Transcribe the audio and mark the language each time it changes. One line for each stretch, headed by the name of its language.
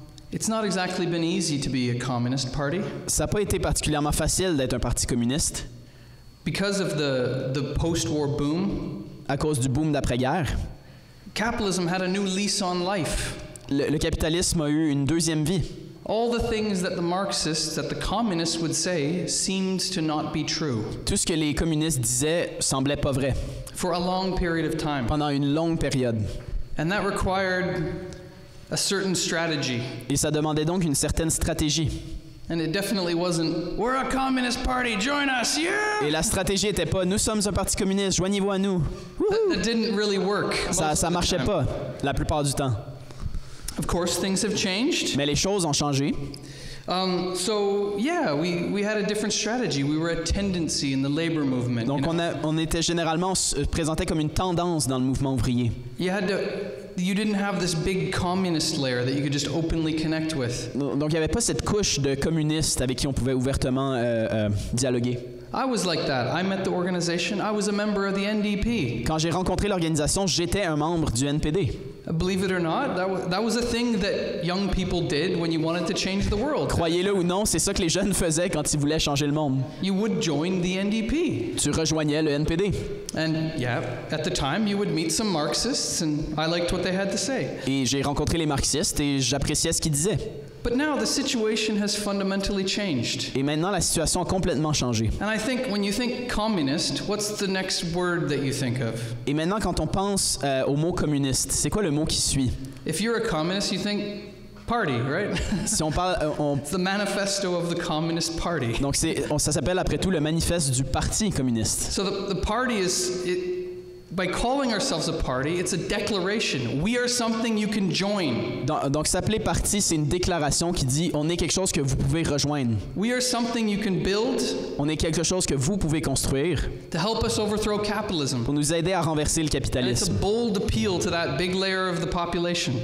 English: It's not exactly been easy to be a communist party.
French: Ça n'a pas été particulièrement facile d'être un parti communiste.
English: Because of the post-war boom.
French: À cause du boom d'après-guerre.
English: Capitalism had a new lease on life.
French: Le capitalisme a eu une deuxième vie.
English: All the things that the Marxists, that the communists would say seemed to not be true.
French: Tout ce que les communistes disaient semblait pas vrai.
English: For a long period of time.
French: Pendant une longue période.
English: And that required a certain strategy.
French: Et ça demandait donc une certaine stratégie.
English: And it definitely wasn't, we're a communist party, join us, yeah!
French: Et la stratégie était pas, nous sommes un parti communiste, joignez-vous à nous.
English: That didn't really work.
French: Ça marchait pas la plupart du temps.
English: Of course, things have changed.
French: Mais les choses ont changé.
English: So yeah, we had a different strategy. We were a tendency in the labor movement.
French: Donc on était généralement présenté comme une tendance dans le mouvement ouvrier.
English: You didn't have this big communist layer that you could just openly connect with.
French: Donc il n'y avait pas cette couche de communistes avec qui on pouvait ouvertement dialoguer.
English: I was like that. I met the organization. I was a member of the NDP.
French: Quand j'ai rencontré l'organisation, j'étais un membre du NPD.
English: Believe it or not, that was a thing that young people did when you wanted to change the world.
French: Croyez-le ou non, c'est ça que les jeunes faisaient quand ils voulaient changer le monde.
English: You would join the NDP.
French: Tu rejoignais le NPD.
English: And yeah, at the time you would meet some Marxists and I liked what they had to say.
French: Et j'ai rencontré les marxistes et j'appréciais ce qu'ils disaient.
English: But now the situation has fundamentally changed.
French: Et maintenant la situation a complètement changé.
English: And I think when you think communist, what's the next word that you think of?
French: Et maintenant quand on pense au mot communiste, c'est quoi le mot qui suit?
English: If you're a communist, you think Party, right?
French: Si on parle,
English: It's the manifesto of the Communist Party.
French: Donc ça s'appelle après tout le manifeste du Parti communiste.
English: So the party by calling ourselves a party, it's a declaration. We are something you can join.
French: Donc s'appeler parti, c'est une déclaration qui dit on est quelque chose que vous pouvez rejoindre.
English: We are something you can build.
French: On est quelque chose que vous pouvez construire.
English: To help us overthrow capitalism.
French: Pour nous aider à renverser le capitalisme.
English: And it's a bold appeal to that big layer of the population.